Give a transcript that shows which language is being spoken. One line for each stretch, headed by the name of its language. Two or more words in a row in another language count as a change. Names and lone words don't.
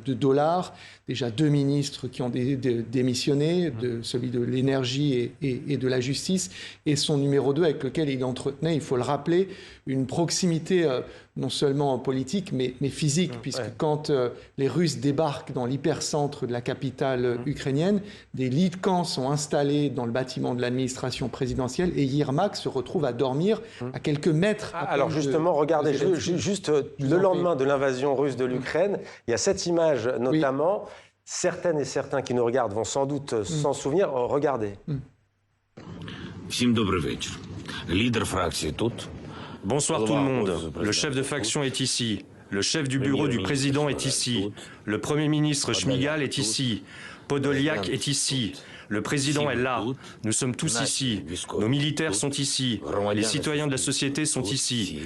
French: dollars, déjà 2 ministres qui ont démissionné, celui de l'énergie et de la justice, et son numéro 2 avec lequel il entretenait, il faut le rappeler, une proximité non seulement politique, mais physique, puisque quand les Russes débarquent dans l'hypercentre de la capitale ukrainienne, des lits de camp sont installés dans le bâtiment de l'administration présidentielle, et Yermak se retrouve à dormir à quelques mètres. Alors justement, regardez, juste le lendemain de l'invasion russe de l'Ukraine, il y a cette image notamment, certaines et certains qui nous regardent vont sans doute s'en souvenir. Regardez.
Ukrainian: Всім добрий вечір. Лідер фракції тут.
French: Bonsoir tout le monde. Le chef de faction est ici. Le chef du bureau du président est ici. Le Premier ministre Shmyhal est ici. Podolyak est ici. Le président est là. Nous sommes tous ici. Nos militaires sont ici. Les citoyens de la société sont ici.